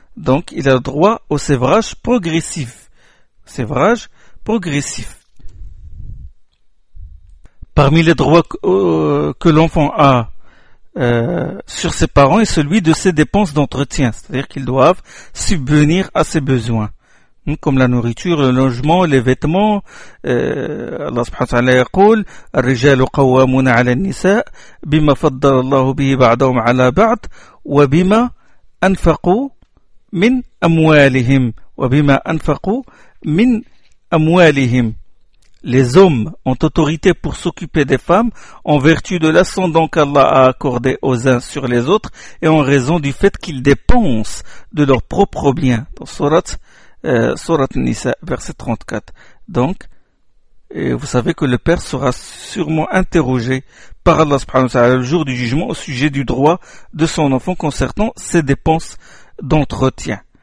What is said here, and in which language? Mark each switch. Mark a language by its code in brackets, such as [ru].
[fr] Donc, il a droit au sevrage progressif. Sevrage progressif. Parmi les droits que l'enfant a sur ses parents est celui de ses dépenses d'entretien, c'est-à-dire qu'ils doivent subvenir à ses besoins. Comme la nourriture, le logement, les vêtements, [ar] Allah subhanahu wa ta'ala yaqul, الرجال قوامون على النساء بما فضل الله به بعضهم على بعض وبما أنفقوا من أموالهم وبما أنفقوا من أموالهم. [fr] Les hommes ont autorité pour s'occuper des femmes en vertu de l'ascendant qu'Allah a accordé aux uns sur les autres et en raison du fait qu'ils dépensent de leurs propres biens. Dans surat Sourate Nisa, verset 34. Donc, et vous savez que le père sera sûrement interrogé par Allah subhanahu wa ta'ala le jour du jugement au sujet du droit de son enfant concernant ses dépenses d'entretien.